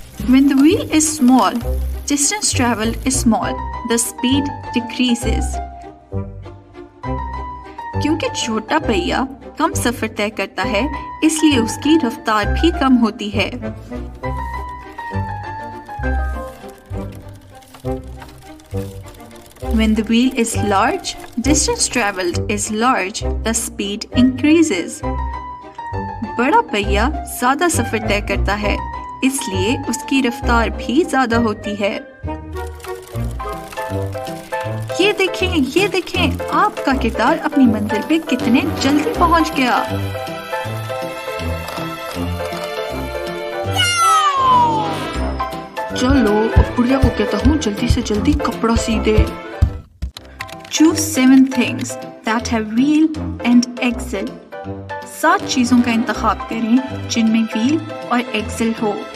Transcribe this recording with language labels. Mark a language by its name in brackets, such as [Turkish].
[English] When the wheel is small, distance traveled is small. The speed decreases. [Hindi] क्योंकि छोटा पहिया कम सफर तय करता है, इसलिए उसकी रफ्तार भी कम होती है। [English] When the wheel is large, distance traveled is large. The speed increases. [Hindi] बड़ा पहिया ज्यादा सफर तय करता है, इसलिए उसकी रफ्तार भी ज्यादा होती है। ये देखें, आपका किरदार अपनी मंजिल पे कितने जल्दी पहुंच गया। चलो अब बुढ़िया को कहता हूँ जल्दी से जल्दी कपड़ा सी दे। [English] Choose 7 things that have wheel and axle. [Hindi] 7 चीजों का इंतखाब करें जिनमें व्हील और एक्सेल हो।